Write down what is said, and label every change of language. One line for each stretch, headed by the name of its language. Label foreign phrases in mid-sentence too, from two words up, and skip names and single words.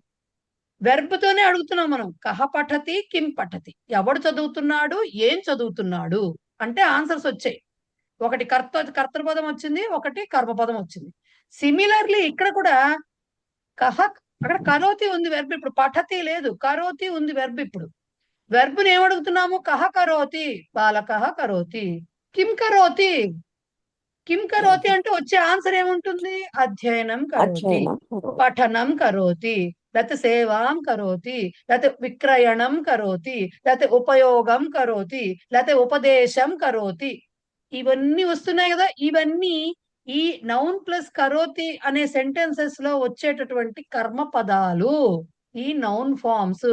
Telugu: వెర్బ్ తోనే అడుగుతున్నాం మనం,
Sanskrit: कः पठति किं पठति,
Telugu: ఎవడు చదువుతున్నాడు, ఏం చదువుతున్నాడు అంటే ఆన్సర్స్ వచ్చాయి. ఒకటి కర్తృపదం వచ్చింది, ఒకటి కర్మపదం వచ్చింది. సిమిలర్లీ ఇక్కడ కూడా కహ, అక్కడ కరోతి ఉంది వెర్బ్, ఇప్పుడు పఠతి లేదు, కరోతి ఉంది వెర్బ్. ఇప్పుడు వెర్బ్ ని ఏమడుగుతున్నాము?
Sanskrit: कः करोति, बालकः करोति, किं करोति. किं करोति
Telugu: అంటే వచ్చే ఆన్సర్ ఏముంటుంది?
Sanskrit: अध्ययनं करोति, पठनं करोति, లేకపోతే सेवां करोति, లేకపోతే विक्रयणं करोति, లేకపోతే उपयोगं करोति, లేకపోతే उपदेशं करोति,
Telugu: ఇవన్నీ వస్తున్నాయి కదా. ఇవన్నీ ఈ
English: noun plus
Telugu: కరోతి అనే సెంటెన్సెస్ లో వచ్చేటటువంటి కర్మ పదాలు, ఈ
English: noun forms.